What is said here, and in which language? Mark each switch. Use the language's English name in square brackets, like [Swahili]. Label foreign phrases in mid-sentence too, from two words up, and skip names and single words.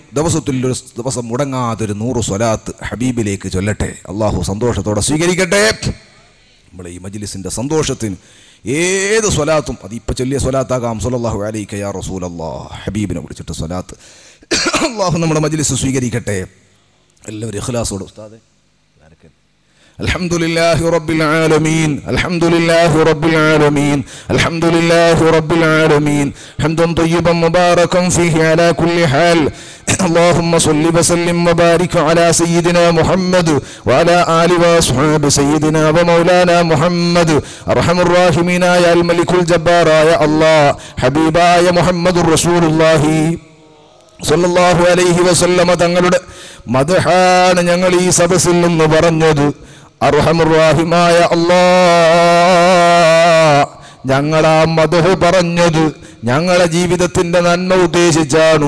[Malayalam] ദിവസത്തിലൊരു ദിവസം മുടങ്ങാതൊരു 100 സ്വലാത്ത് ഹബീബിലേക്ക് ചൊല്ലട്ടെ. അള്ളാഹു സന്തോഷത്തോടെ സ്വീകരിക്കട്ടെ. നമ്മളെ ഈ മജ്ലിസിൻ്റെ സന്തോഷത്തിന് ഏത് സ്വലാത്തും, അത് ഇപ്പം ചൊല്ലിയ സ്വലാത്താകാം. [Arabic] صلى الله عليك يا رسول الله, [Malayalam] ഹബീബിനെ വിളിച്ചിട്ട് സ്വലാത്ത്. അള്ളാഹു നമ്മുടെ മജ്ലിസ് സ്വീകരിക്കട്ടെ. എല്ലാവരും ഇഖ്ലാസോടെ ഉസ്താദേ. [Arabic] الحمد لله رب العالمين الحمد لله رب العالمين الحمد لله رب العالمين حمدا طيبا مباركا فيه على كل حال اللهم صل وسلم وبارك على سيدنا محمد وعلى آل وأصحاب سيدنا ومولانا محمد أرحم الراحمين يا الملك الجبار يا الله حبيبا يا محمد رسول الله صلى الله عليه وسلم [Malayalam] തങ്ങളുടെ മദ്ഹാണ് ഞങ്ങൾ ഈ സദസ്സിൽ നിന്ന് പറഞ്ഞത്. [Arabic] أرحم الرحيم [Malayalam] അല്ലാഹ്, ഞങ്ങളാ മദ്ഹ് പറഞ്ഞത് ഞങ്ങളെ ജീവിതത്തിന്റെ നന്മ ഉദ്ദേശിച്ചാണ്.